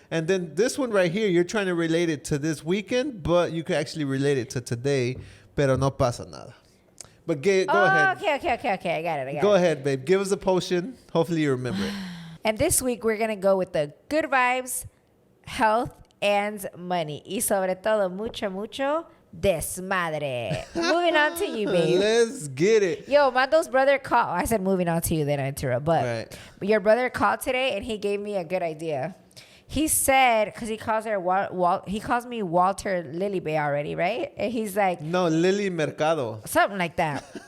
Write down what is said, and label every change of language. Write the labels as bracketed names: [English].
[English] And then this one right here, you're trying to relate it to this weekend, but you could actually relate it to today, [Spanish] pero no pasa nada. [English] But go ahead. Okay. I got it. Go ahead, babe. Give us a potion. Hopefully you remember it. And this week, we're going to go with the good vibes, health, and money. [Spanish] Y sobre todo, mucho desmadre. [English] Moving on to you, babe. Let's get it. Yo, Mando's brother called. I said moving on to you, then I interrupt. But Right. your brother called today, and he gave me a good idea. He said, because he calls her he calls me Walter Lilybay already, right? And he's like, No, Lily Mercado. something like that.